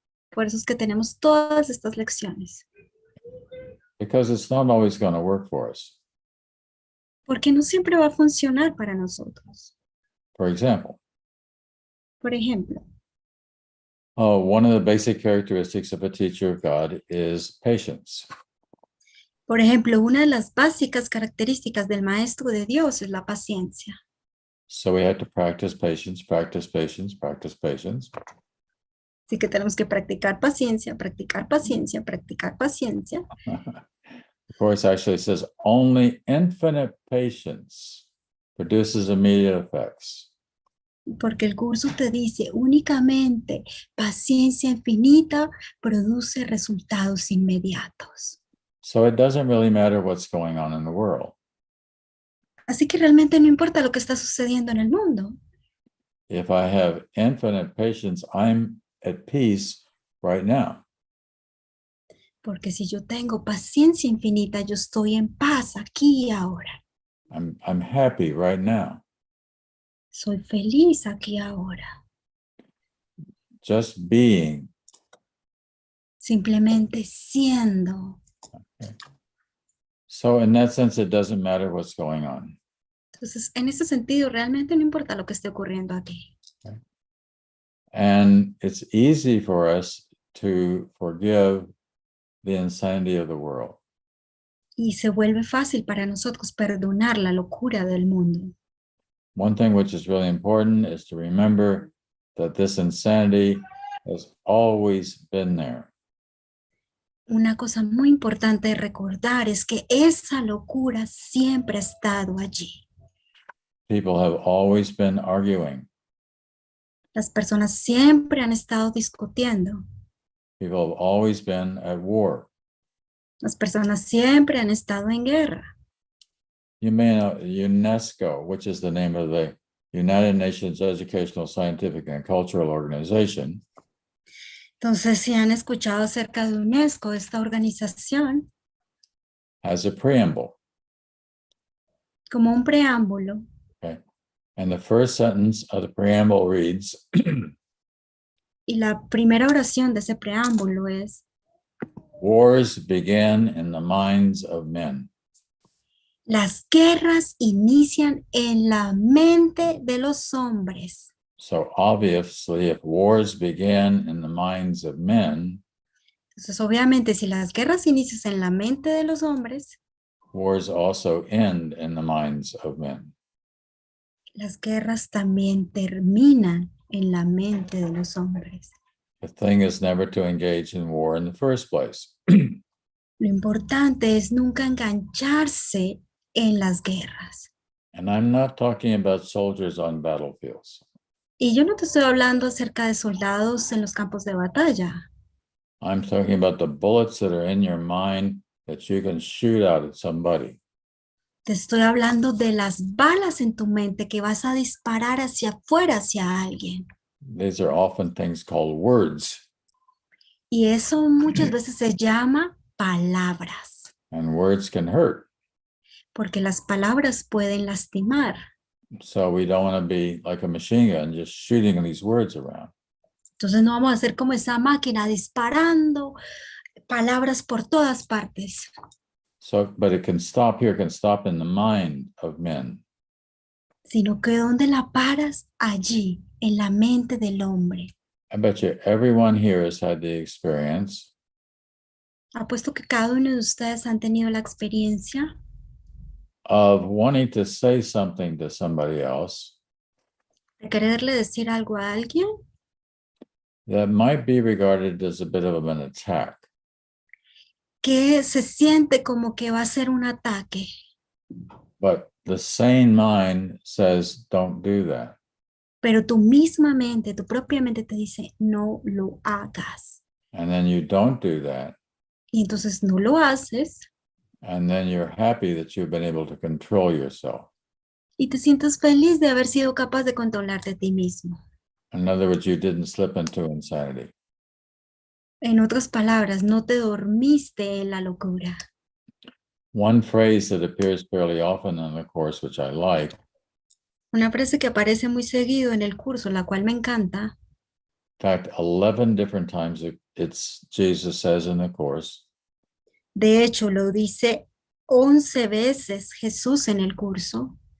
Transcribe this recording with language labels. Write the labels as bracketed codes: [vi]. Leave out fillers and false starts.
[es] Por eso es que tenemos todas estas lecciones. [en] Because it's not always going to work for us. [es] Porque no siempre va a funcionar para nosotros. [en] For example, [es] Por ejemplo, [en] one of the basic characteristics of a teacher of God is patience. [es] una de las básicas características del maestro de Dios es la paciencia. [en] So we have to practice patience, practice patience, practice patience. [es] Así que tenemos que practicar paciencia, practicar paciencia, practicar paciencia. [en] The Course actually says only infinite patience produces immediate effects. [es] Porque el curso te dice únicamente paciencia infinita produce resultados inmediatos. [en] So it doesn't really matter what's going on in the world. [es] Así que realmente no importa lo que está sucediendo en el mundo. [en] If I have infinite patience, I'm at peace right now. [es] Porque si yo tengo paciencia infinita, yo estoy en paz aquí y ahora. [en] I'm happy right now. [es] Soy feliz aquí y ahora. [en] Just being. [es] Simplemente siendo. [en] So in that sense, it doesn't matter what's going on. [es] Entonces, en ese sentido, realmente no importa lo que esté ocurriendo aquí. [en] And it's easy for us to forgive the insanity of the world. [es] Y se vuelve fácil para nosotros perdonar la locura del mundo. [en] One thing which is really important is to remember that this insanity has always been there. [es] Una cosa muy importante de recordar es que esa locura siempre ha estado allí. [en] People have always been arguing. [es] Las personas siempre han estado discutiendo. [en] People have always been at war. [es] Las personas siempre han estado en guerra. [en] You may know UNESCO, which is the name of the United Nations Educational, Scientific, and Cultural Organization. [es] Entonces, si han escuchado acerca de UNESCO, esta organización, [en] has a preamble. [es] como un preámbulo, [en] Okay. And the first sentence of the preamble reads, [es] y la primera oración de ese preámbulo es: [en] wars begin in the minds of men. [es] las guerras inician en la mente de los hombres. [en] So obviously, if wars begin in the minds of men, [es] Entonces, obviamente, si las guerras inician en la mente de los hombres, [en] wars also end in the minds of men. [es] las guerras también terminan en la mente de los hombres. [en] The thing is never to engage in war in the first place. [es] Lo importante es nunca engancharse en las guerras. [en] And I'm not talking about soldiers on battlefields. [es] Y yo no te estoy hablando acerca de soldados en los campos de batalla. [en] I'm talking about the bullets that are in your mind that you can shoot out at somebody. [es] Te estoy hablando de las balas en tu mente que vas a disparar hacia afuera, hacia alguien. [en] These are often things called words. [es] Y eso muchas veces se llama palabras. [en] And words can hurt. [es] Porque las palabras pueden lastimar. [en] So we don't want to be like a machine gun just shooting these words around. [es] Entonces no vamos a ser como esa máquina disparando palabras por todas partes. [en] So, but it can stop here, can stop in the mind of men. [es] Sino que donde la paras, allí, en la mente del hombre. [en] I bet you everyone here has had the experience [es] Apuesto que cada uno de ustedes han tenido la experiencia [en] of wanting to say something to somebody else [es] de quererle decir algo a alguien [en] that might be regarded as a bit of an attack. [es] que se siente como que va a ser un ataque. [en] But the sane mind says, don't do that. [es] Pero tu misma mente, tu propia mente te dice, no lo hagas. [en] And then you don't do that. [es] Y entonces no lo haces. [en] And then you're happy that you've been able to control yourself. [es] Y te sientes feliz de haber sido capaz de controlarte a ti mismo. [en] In other words, you didn't slip into insanity. [es] En otras palabras, no te dormiste en la locura. [en] One phrase that appears fairly often in the course, which I like, [es] Una frase que aparece muy seguido en el curso, la cual me encanta. [en] in fact, 11 different times it's Jesus says in the course, [es] De hecho, lo dice 11 veces Jesús en el curso.